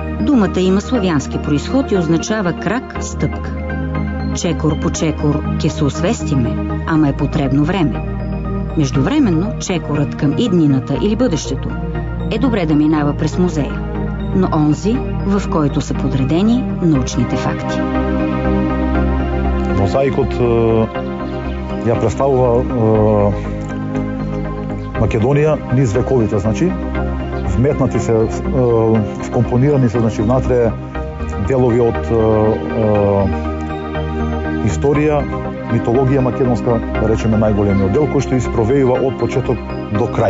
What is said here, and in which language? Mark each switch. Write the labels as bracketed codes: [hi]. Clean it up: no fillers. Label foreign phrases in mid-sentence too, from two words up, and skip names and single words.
[bg] Думата има славянски произход и означава крак, стъпка. [mk] Чекор по чекор ке се освестиме, ама е потребно време. [bg] Междувременно, чекорът към иднината или бъдещето е добре да минава през музея. но онзи, в който са подредени научните факти. [mk] Мозаикот ја представува Македонија низ вековите, значи вметнати се, вкомпонирани се, значи внатре делови од историја, митологија македонска, да речеме најголемиот дел, кој што испровеива од почеток до крај.